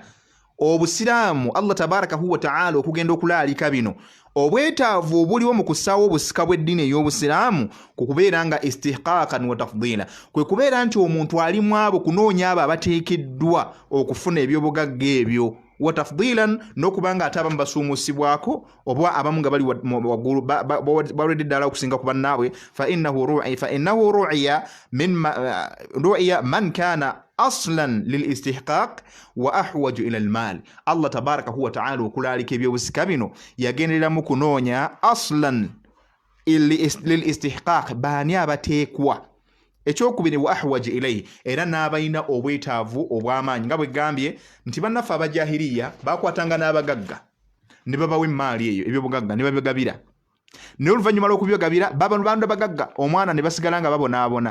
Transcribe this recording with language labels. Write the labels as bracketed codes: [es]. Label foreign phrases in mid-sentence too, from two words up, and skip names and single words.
[lg] Obusiraamu [ar] الله تباركه وتعالى [lg] okugenda okulaalika bino obwetaavu obuliwo mu kusaawa obusika bw'eddiini ey'obusiraamu kukubeera nga [ar] استحقاقا وتفضيلا, [lg] kwe kubeera nti omuntu ali mu abo kunoonya abo abateekeddwa okufuna ebyobugagga ebyo, [ar] وتفضيلا [lg] n'okubanga ate abamu basuumusibwako oba abamu nga bali waggulu balwedde ddala okusinga ku bannaabwe. [ar] فإنه روعي من كان أصلا للاستحقاق وأحوج إلى المال. الله تباركه وتعالى [lg] okulaalika ebyobusika bino yagendereramu kunoonya [ar] أصلا للاستحقاق, [lg] baani abateekwa. Ekyokubiri [ar] وأحوج إليه, [lg] era n'abalina obwetaavu obw'amaanyi. Nga bwe gambye nti bannaffe abajahiriya bakwatanga n'abagagga ne babawa emmaali eyo ebyobugagga ne babigabira, naye oluvannyuma lw'okubigabira bantu abagagga omwana ne basigala nga babonaabona.